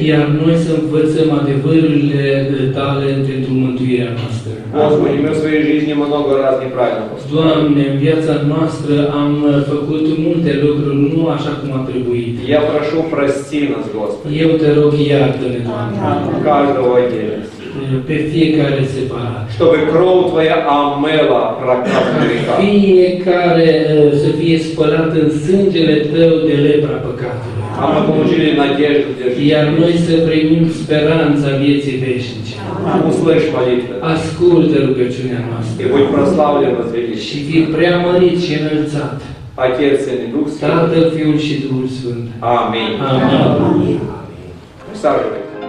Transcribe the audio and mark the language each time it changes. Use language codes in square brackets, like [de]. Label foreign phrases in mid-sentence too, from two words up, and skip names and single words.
[ro] Iar noi să învățăm adevărurile Tale pentru mântuirea noastră. [ru] Господи, мы в своей жизни много раз неправильно поступили. [ro] Doamne, în viața noastră am făcut multe lucruri nu așa cum a trebuit. [ru] Я прошу, прости нас, Господи, [ro] Eu te rog, iartă-ne, Doamne, [ru] каждого отдельно. [ro] pe fiecare separat. [ru] Чтобы кровь Твоя омыла проклад греха. [ro] Fiecare să fie spălat în sângele Tău de lepra păcatului. [ru] А мы получили надежду для жизни. [ro] Iar noi să primim speranța vieții veșnice. [ru] Услышь молитвы. [ro] Ascultă rugăciunea noastră [ru] И будь прославлен, возвеличен. [ro] și fii preamărit și înălțat. [ru] Отец, Сын и Дух Святой. [ro] Tatăl, Fiul și Duhul Sfânt. [ru] Аминь. [ro] Amin. [ru] Присаживайтесь.